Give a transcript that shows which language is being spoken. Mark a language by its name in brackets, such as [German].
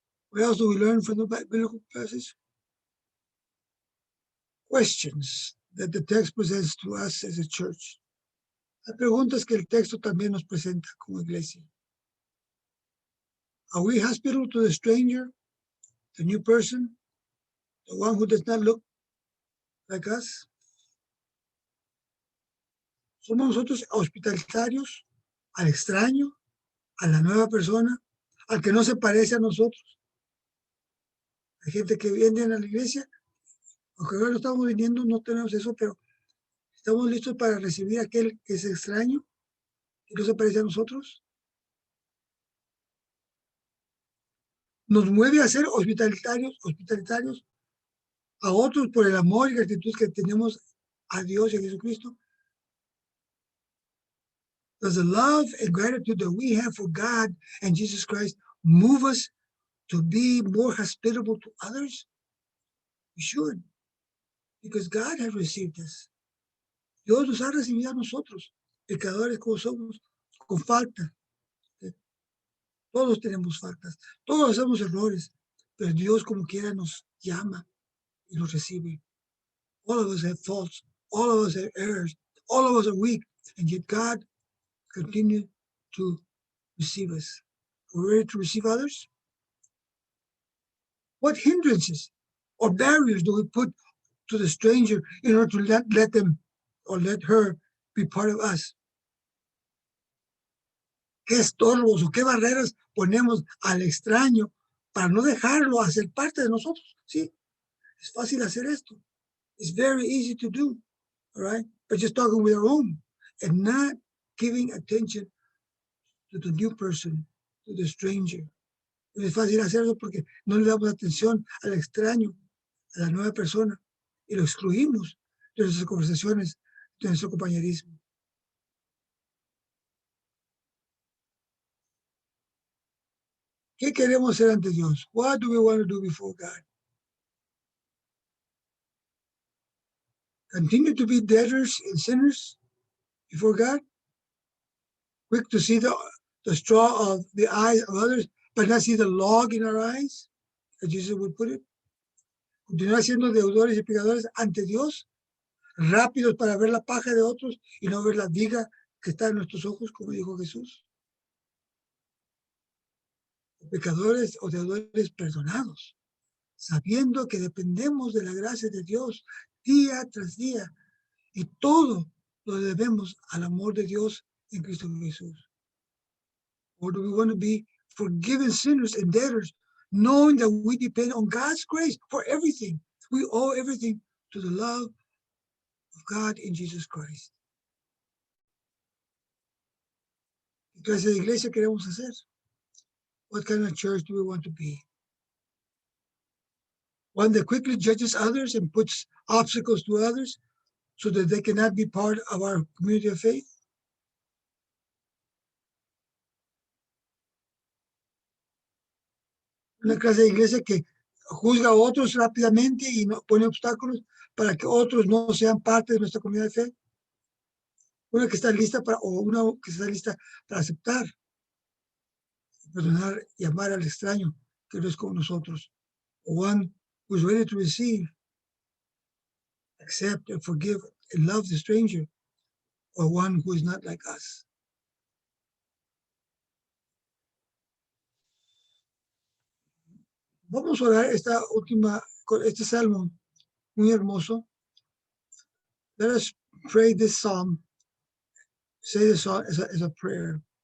[English] What else do we learn from the biblical passage? Questions that the text presents to us as a church. [Spanish] Hay preguntas que el texto también nos presenta como iglesia. [English] Are we hospitable to the stranger, the new person, the one who does not look like us? [Spanish] ¿Somos nosotros hospitalitarios al extraño, a la nueva persona, al que no se parece a nosotros? Hay gente que viene a la iglesia, aunque ahora no estamos viniendo, no tenemos eso, pero estamos listos para recibir a aquel que es extraño, que no se parece a nosotros. Nos mueve a ser hospitalitarios a otros por el amor y gratitud que tenemos a Dios y a Jesucristo. [English] Does the love and gratitude that we have for God and Jesus Christ move us to be more hospitable to others? We should, because God has received us. [Spanish] Dios nos ha recibido a nosotros, pecadores como somos, con falta. Todos tenemos faltas, todos hacemos errores, pero Dios como quiera nos llama y nos recibe. [English] All of us have faults, all of us have errors, all of us are weak, and yet God continues to receive us. Are we ready to receive others? What hindrances or barriers do we put to the stranger in order to let them or let her be part of us? [Spanish] ¿Qué estorbos o qué barreras ponemos al extraño para no dejarlo hacer parte de nosotros? Sí, es fácil hacer esto. [English] It's very easy to do, all right? But just talking with our own and not giving attention to the new person, to the stranger. [Spanish] Es fácil hacerlo porque no le damos atención al extraño, a la nueva persona, y lo excluimos de nuestras conversaciones, de nuestro compañerismo. ¿Qué queremos hacer ante Dios? [English] What do we want to do before God? Continue to be debtors and sinners before God? Quick to see the straw of the eyes of others, but not see the log in our eyes, as Jesus would put it. [Spanish] Continuar siendo deudores y pecadores ante Dios, rápidos para ver la paja de otros y no ver la viga que está en nuestros ojos, como dijo Jesús. pecadores o deudores perdonados, sabiendo que dependemos de la gracia de Dios día tras día y todo lo debemos al amor de Dios en Cristo Jesús. [English] Or do we want to be forgiven sinners and debtors, knowing that we depend on God's grace for everything? We owe everything to the love of God in Jesus Christ. [Spanish] ¿Qué clase de iglesia queremos hacer? [English] What kind of church do we want to be? One that quickly judges others and puts obstacles to others so that they cannot be part of our community of faith? [Spanish] Una clase de iglesia que juzga a otros rápidamente y no pone obstáculos para que otros no sean parte de nuestra comunidad de fe. Una que está lista para aceptar, perdonar y amar al extraño que no es como nosotros. [English] One who is ready to receive, accept and forgive and love the stranger, or one who is not like us. [Spanish] Vamos a orar este salmo muy hermoso. [English] Let us pray this psalm. Say this psalm as a prayer.